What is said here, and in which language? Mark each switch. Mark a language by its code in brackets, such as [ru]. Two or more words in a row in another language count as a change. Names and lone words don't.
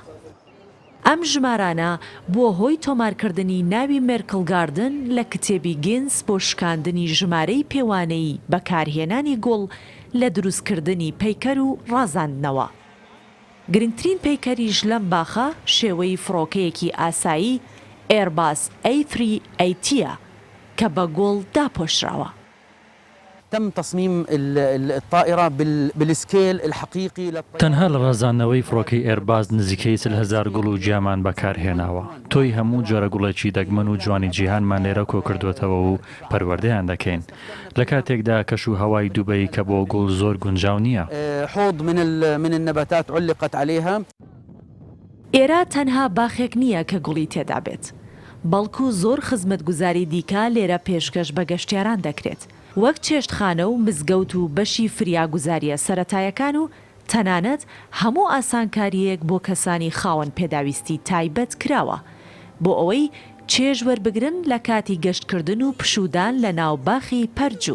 [ckb] ئەم ژمارانە بووە هۆی تۆمارکردنی ناوی مێرکڵ گاردن لە کتێبی گینس بۆ شکاندنی ژمارەی پێوانەی بەکارهێنانی گوڵ لە دروستکردنی پەیکەر و ڕازاندنەوە. گرنگترین پەیکەریش لەم باخە شێوەی فڕۆکەیەکی ئاسایی ئێرباس A380 کە بە گوڵ داپۆشراوە. [ar] تم تصميم الطائرة بالسكيل الحقيقي [ckb] تەنها لە ڕازاندنەوەی فڕۆکەی ئێرباز نزیکەی 10,000 گوڵ و جیامان بەکارهێناوە. تۆی هەموو جۆرە گوڵێکی دەگمەن و جوانی جیهانمان لێرە کۆ کردوێتەوە و پەروەردەیان دەکەین. لە کاتێکدا کەش و هەوای دووبەی کە بۆ گوڵ زۆر گونجاو نییە. [ar] حوض من النباتات علقت عليها. [ckb] ئێرە تەنها باخێک نییە کە گوڵی تێدا بێت. بەڵکو زۆر خزمەتگوزاری دیکە لێرە پێشکەش بە گەشتیاران دەکرێت وەک چێشتخانە و مزگەوت و بەشی فریاگوزاریە سەرەتایەکان و تەنانەت هەموو ئاسانکاریەک بۆ کەسانی خاوەن پێداویستی تایبەت کراوە بۆ ئەوەی چێژ وەربگرن لە کاتی گەشتکردن و پشودان لە ناو باخی پەرجوو.